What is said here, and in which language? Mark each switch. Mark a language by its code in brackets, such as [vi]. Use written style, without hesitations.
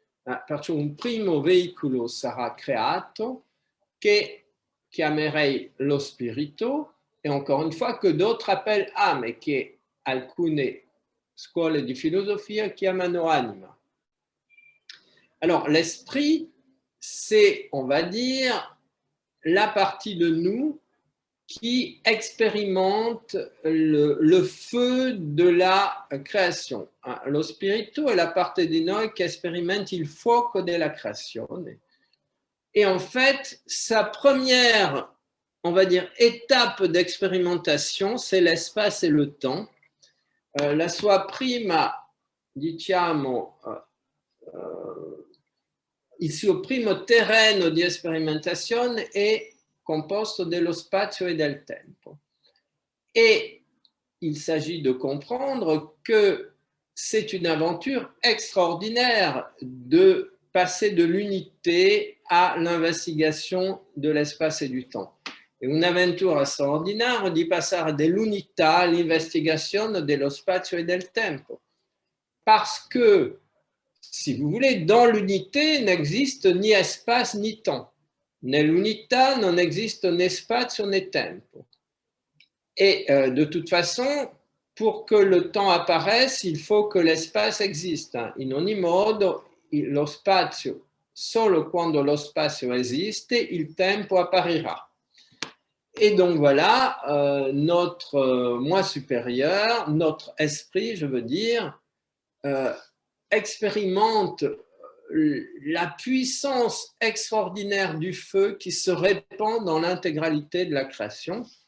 [it] Perciò un primo veicolo sarà creato che chiamerei lo spirito, e [fr] encore une fois que d'autres appellent âme, [it] e che alcune scuole di filosofia chiamano anima. [fr] Alors, l'esprit, c'est, on va dire, la partie de nous qui expérimente le feu de la création. [it] Lo spirito è la parte di noi che sperimenta il fuoco della creazione. [fr] Et en fait, sa première, on va dire, étape d'expérimentation, c'est l'espace et le temps. [it] La sua prima, diciamo, il suo primo terreno di sperimentazione è composto dello spazio et del tempo. [fr] Et il s'agit de comprendre que c'est une aventure extraordinaire de passer de l'unité à l'investigation de l'espace et du temps. [it] È un'avventura straordinaria di passare dall'unità all'investigazione dello spazio e del tempo. [fr] Parce que, si vous voulez, dans l'unité n'existe ni espace ni temps. [it] Nell'unità non esiste né spazio né tempo. [fr] Et de toute façon, pour que le temps apparaisse, il faut que l'espace existe. [it] In ogni modo, lo spazio, solo quando lo spazio esiste, il tempo apparirà. [fr] Et donc voilà, notre moi supérieur, notre esprit, je veux dire, expérimente la puissance extraordinaire du feu qui se répand dans l'intégralité de la création.